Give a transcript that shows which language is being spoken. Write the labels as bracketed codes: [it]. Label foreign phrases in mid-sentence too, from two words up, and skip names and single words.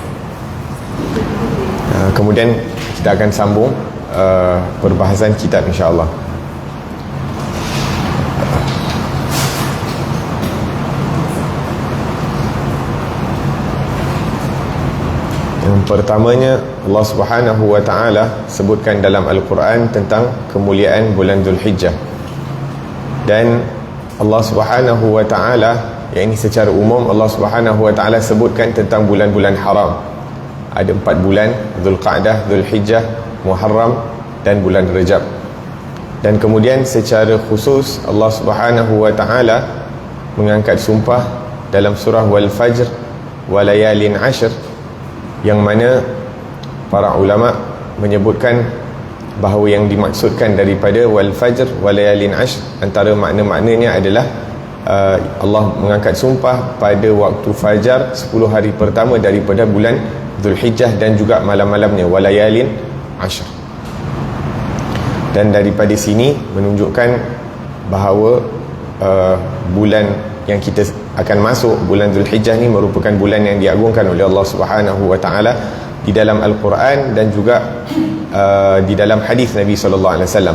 [ms] Kemudian kita akan sambung perbahasan kitab insyaAllah. Pertamanya, Allah [ar] سبحانه وتعالى [ms] sebutkan dalam Al-Quran tentang kemuliaan bulan Dzulhijjah. Dan Allah [ar] سبحانه وتعالى, [ms] yang ini secara umum Allah [ar] سبحانه وتعالى [ms] sebutkan tentang bulan-bulan haram. Ada 4 bulan: Dzulqa'dah, Dzulhijjah, Muharram dan bulan Rajab. Dan kemudian secara khusus Allah [ar] سبحانه وتعالى [ms] mengangkat sumpah dalam surah [ar] والفجر وليال عشر, [ms] yang mana para ulama menyebutkan bahawa yang dimaksudkan daripada [ar] والفجر وليال عشر, [ms] antara makna-maknanya adalah Allah mengangkat sumpah pada waktu fajar 10 hari pertama daripada bulan Dzulhijjah dan juga malam-malamnya, [ar] وليال عشر. [ms] Dan daripada sini menunjukkan bahawa bulan yang kita akan masuk, bulan Dzulhijjah ni merupakan bulan yang diagungkan oleh Allah [ar] سبحانه وتعالى [ms] di dalam Al-Quran dan juga di dalam hadis Nabi [ar] صلى الله عليه وسلم.